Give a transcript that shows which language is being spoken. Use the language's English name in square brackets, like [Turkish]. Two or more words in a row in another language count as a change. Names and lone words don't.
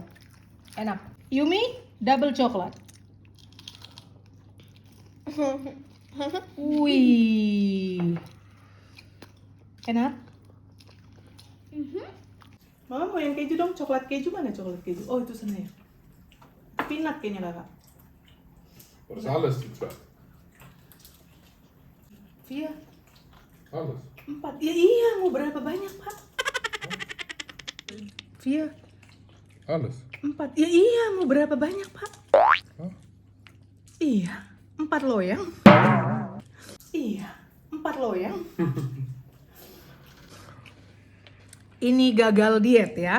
[Indonesian] Enak. Yumi? Double coklat. Wih. Enak? Mama mau yang keju dong, coklat keju mana coklat keju? Oh itu sana ya. Peanut kayaknya kakak. [German] Was ist alles, die zwei? [Indonesian] Iya, [German] Alles. 4. [Indonesian] Ya iya, mau berapa banyak Pak? Via, [German] Alles. 4. [Indonesian] Ya iya, mau berapa banyak Pak? Hah? Iya, 4 loyang. Iya, 4 loyang. Ini gagal diet ya.